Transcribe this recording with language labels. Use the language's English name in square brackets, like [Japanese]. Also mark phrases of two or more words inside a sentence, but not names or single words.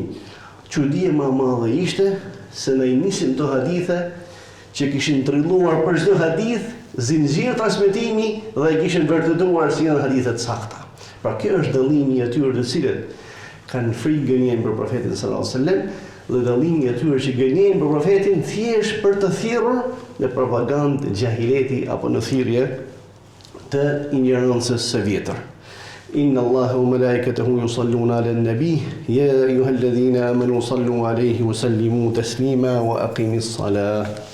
[Albanian] Çudia më e madhe ishte se ne i nisim këto hadithe që kishin trilluar për çdo hadith zinxhir transmetimi dhe kishin vërtetuar si janë hadithe të sakta. Pra kjo është dallimi i atyre të cilët kanë frikë gënjen për profetin [Arabic] صلى الله عليه وسلم [Albanian] dhe dallimi i atyre që gënjejnë për profetin thjesht për të thirrur në propagandë gjahileti apo në thirrje të ignorancës së vjetër. [Arabic] إن الله وملائكته يصلون على النبي يا أيها الذين آمنوا صلوا عليه وسلموا تسليما وأقم الصلاة.